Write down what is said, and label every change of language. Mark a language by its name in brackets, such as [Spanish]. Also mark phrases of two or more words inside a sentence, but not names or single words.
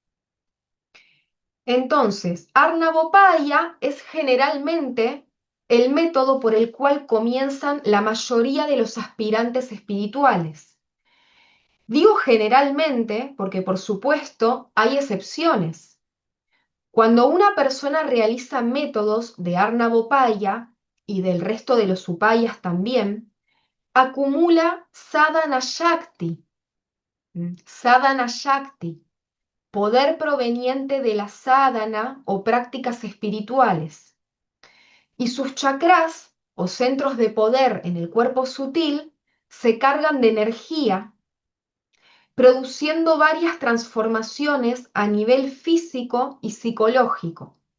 [Spanish] Entonces, Arnavopaya es generalmente el método por el cual comienzan la mayoría de los aspirantes espirituales. Digo generalmente porque, por supuesto, hay excepciones. Cuando una persona realiza métodos de Arnavopaya y del resto de los upayas también, acumula [Sanskrit] sadhana shakti, sadhana shakti, [Spanish] poder proveniente de la sadhana o prácticas espirituales. Y sus chakras o centros de poder en el cuerpo sutil se cargan de energía, produciendo varias transformaciones a nivel físico y psicológico.